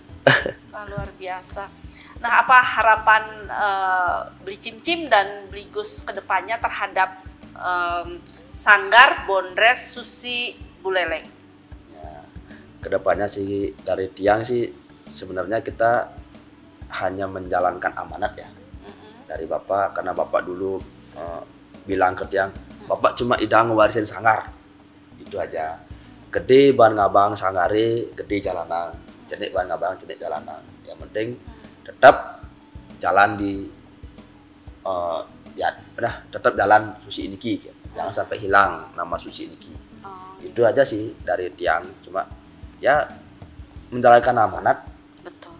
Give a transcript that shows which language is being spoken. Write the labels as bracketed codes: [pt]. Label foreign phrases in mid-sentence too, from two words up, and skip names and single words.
[id] Luar biasa. Nah, apa harapan Beli Cim-Cim dan Beli Gus kedepannya terhadap Sanggar Bondres Susi Buleleng? Kedepannya sih dari tiang sih sebenarnya kita hanya menjalankan amanat ya dari Bapak, karena Bapak dulu bilang ke tiang, Bapak cuma idang ngewarisin sanggar itu aja. [ban] Gede ban ngabang sanggare, gede jalanan, cenik ban ngabang cenik jalanan. [id] Yang penting tetap jalan di tetap jalan Susi Niki, jangan sampai hilang nama Susi Niki. Itu aja sih dari tiang, cuma ya menjalankan amanat. Betul.